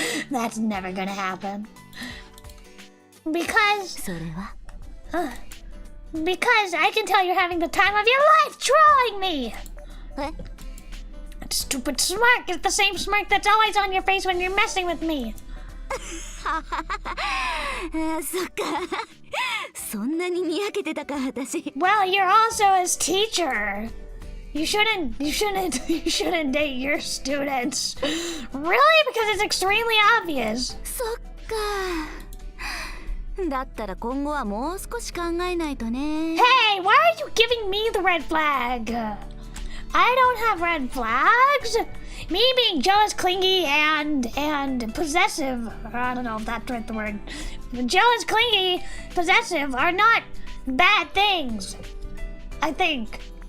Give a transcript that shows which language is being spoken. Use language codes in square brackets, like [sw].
[en] That's never gonna happen. Because... [ja] それは [en] Because I can tell you're having the time of your life trolling me! え Stupid smirk is the same smirk that's always on your face when you're messing with me. [ja] そっかそんなににやけてたか私。 [en] Well, you're also his teacher. You shouldn't date your students. Really? Because it's extremely obvious. [ja] そっかだったら今後はもう少し考えないとね。 [en] Hey, why are you giving me the red flag? I don't have red flags. Me being jealous, clingy, and possessive. I don't know if that's the word. Jealous, clingy, possessive are not bad things. I think.